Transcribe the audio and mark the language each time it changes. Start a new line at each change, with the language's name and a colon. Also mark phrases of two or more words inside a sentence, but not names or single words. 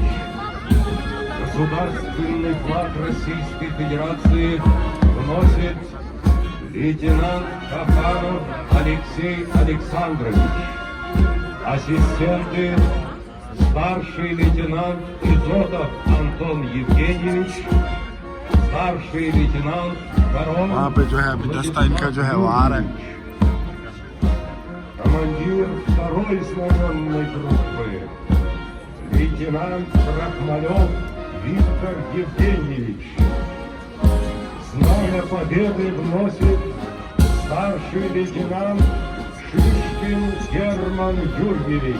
Russian: Государственный флаг Российской Федерации вносит лейтенант Кафанов Алексей Александрович. Ассистенты старший лейтенант Изотов Антон Евгеньевич, старший лейтенант Король
Hindi: वहाँ पे जो है अभी दस्ता इनका जो है वो आ रहा है।
Russian: командир второй знаменной группы, лейтенант Крахмалев Виктор Евгеньевич. Знамя Победы вносит старший лейтенант Шишкин Герман Юрьевич.